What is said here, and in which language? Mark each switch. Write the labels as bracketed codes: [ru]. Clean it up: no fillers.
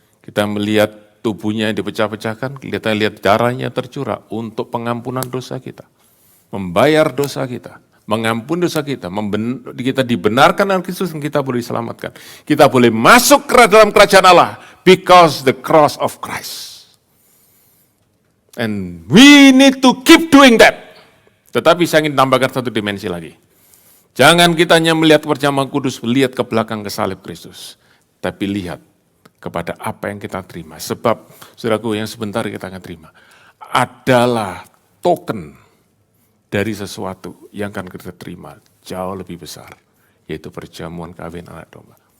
[id] Kita melihat tubuhnya yang dipecah-pecahkan, kita lihat darahnya tercurah untuk pengampunan dosa kita. Membayar dosa kita, mengampuni dosa kita, kita dibenarkan dengan Kristus dan kita boleh diselamatkan. Kita boleh masuk ke dalam kerajaan Allah [en] because the cross of Christ. And we need to keep doing that. [id] Tetapi saya ingin tambahkan satu dimensi lagi. Jangan kita hanya melihat perjamuan kudus, lihat ke belakang ke salib Kristus. Tapi lihat kepada apa yang kita terima. Sebab, saudaraku, yang sebentar kita akan terima adalah token dari sesuatu yang akan kita terima jauh lebih besar, yaitu perjamuan kawin anak domba.